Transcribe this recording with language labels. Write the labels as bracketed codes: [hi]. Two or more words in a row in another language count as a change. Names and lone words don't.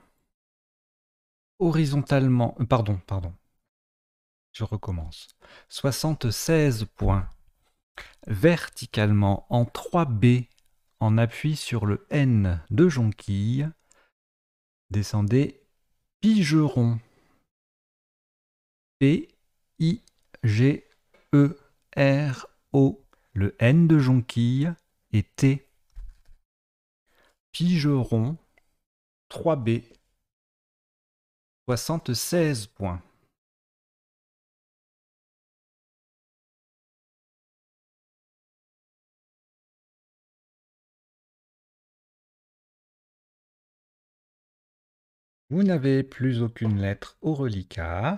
[fr] Horizontalement... Pardon. Je recommence. 76 points. Verticalement en 3B, en appui sur le N de jonquille, descendez Pigeron. P-I-G-E-R-O. Le N de jonquille et T. Pigeron, 3B. 76 points. Vous n'avez plus aucune lettre au reliquat.